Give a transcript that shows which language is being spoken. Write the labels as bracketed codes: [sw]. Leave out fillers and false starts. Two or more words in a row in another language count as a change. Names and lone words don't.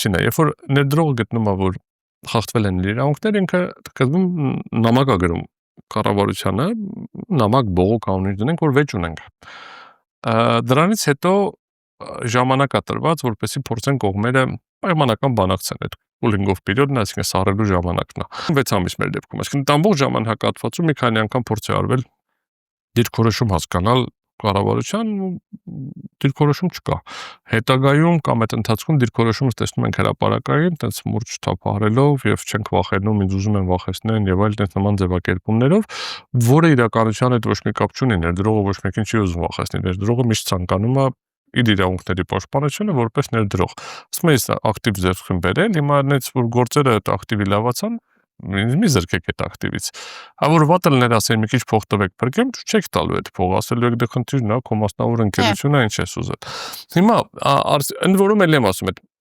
[hy] որ ներդրողը գտնում է, որ խախտվել են իրավունքները, ինքը կազմում նամակ է գրում կառավարությանը, նամակ բողոք անունի դնենք, որ վեճ ունենք։ Դրանից հետո ժամանակ է տրված, որպեսզի փորձեն կողմերը պայմանական բանակցեն այդ [en] cooling-off period- [hy] ն, այսինքն սառելու ժամանակն է։ 6 ամիս մեր դեպքում, այսինքն ամբողջ ժամանակահատվածում մի քանի անգամ փորձ է արվել դիրքորոշում հասկանալ կառավարության դիրքորոշում չկա։ Հետագայում կամ այդ ընթացքում դիրքորոշումը տեսնում ենք հրապարակային, տենց մուրճ թափահարելով եւ չենք վախենում, ինձ ուզում են վախեցնեն եւ այլ տենց նման ձևակերպումներով, որը իրականության հետ ոչ մի կապ չունի, ներդրողը ոչ մեկին չի ուզում վախեցնել, ներդրողը միշտ ցանկանում է իր իրավունքների պաշտպանությունը որպես ներդրող։ Ասում եմ, ակտիվ ձեռք են բերել, հիմա այնց որ գործերը այդ ակտիվի լավացան, մի զրկեք այդ ակտիվից։ Որ վատելներ ասեն, մի քիչ փող տվեք, փրկեմ, չեք տալու այդ փողը, ասելու եք դե խնդիրն է, քո մասնավոր ընկերությունը ինչ ես ուզել։ Հիմա ընդ որում էլ եմ ասում,